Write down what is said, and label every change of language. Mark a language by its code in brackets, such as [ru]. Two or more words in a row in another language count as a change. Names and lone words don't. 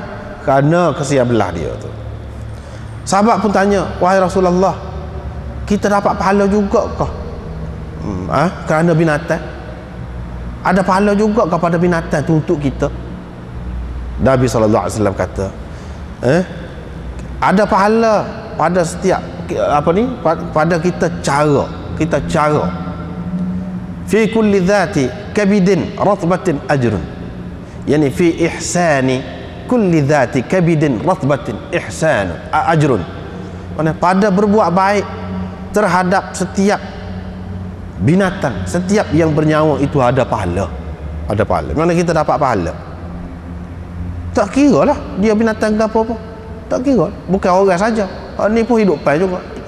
[ms] Kerana kesian belah dia tu. Sahabat pun tanya, wahai Rasulullah, kita dapat pahala juga kah kerana binatang? Ada pahala juga kepada binatang tu untuk kita? Nabi SAW kata, ada pahala pada setiap pada kita cara [ar] في كل ذات كبد رطبة أجر يعني في إحسان كل ذات كبد رطبة إحسان أجر. [ms] Mana pada berbuat baik terhadap setiap binatang, setiap yang bernyawa itu ada pahala, mana kita dapat pahala. Tak kira lah dia binatang ke apa-apa, tak kira, bukan orang saja, ni pun hidupan juga.